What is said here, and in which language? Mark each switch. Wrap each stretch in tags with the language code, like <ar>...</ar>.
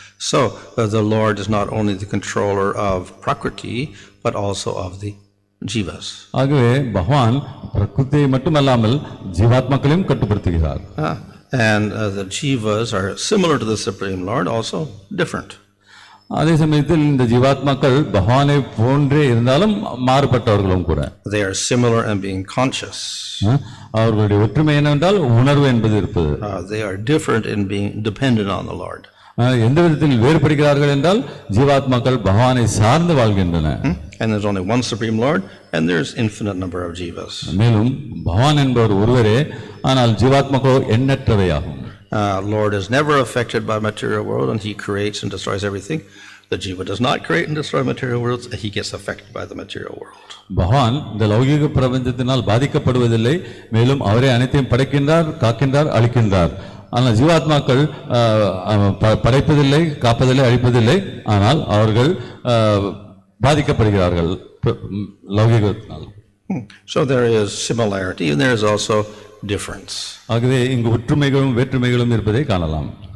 <en>So the Lord is not only the controller of prakriti but also of the jivas.</en> <ta>ஆகவே பகவான் பிரகிருதியை மட்டுமல்லாமல் ஜீவாத்மாக்களையும் கட்டுப்படுத்துகிறார்.</ta> <en>And the jivas are similar to the Supreme Lord, also different.</en> <ta>அதே சமயத்தில் இந்த ஜீவாத்மாக்கள் பகவானை போன்றே இருந்தாலும் மாறுபட்டவர்களும் கூட.</ta> <en>They are similar in being conscious.</en> <ta>அவர்களுடைய ஒற்றுமை என்னவென்றால் உணர்வு என்பது இருப்பது.</ta> <en>They are different in being dependent on the Lord.</en> <ta>எந்த விதத்தில் வேறுபடுகிறார்கள் என்றால் ஜீவாத்மாக்கள் பகவானை சார்ந்து வாழ்கின்றன.</ta> <en>And there's only one Supreme Lord and there's infinite number of jivas.</en> <ta>மேலும் பகவான் என்பவர் ஒருவரே, ஆனால் ஜீவாத்மாக்கள் எண்ணற்றவையாகும்.</ta> <en>Lord is never affected by material world and he creates and destroys everything. The jiva does not create and destroy material worlds, he gets affected by the material world.</en> <ta>பகவான் இந்த லௌகிக பிரபஞ்சத்தினால் பாதிக்கப்படுவதில்லை, மேலும் அவரே அனைத்தையும் படைக்கின்றார், காக்கின்றார், அழிக்கின்றார். ஆனால் ஜீவாத்மாக்கள் படைப்பதில்லை, காப்பதில்லை, அழிப்பதில்லை, ஆனால் அவர்கள் பாதிக்கப்படுகிறார்கள் லௌகிகத்தினால்.</ta> <en>So there is similarity and there is also difference.</en> <ta>ஆகவே இங்கு ஒற்றுமைகளும் வேற்றுமைகளும் இருப்பதை காணலாம்.</ta>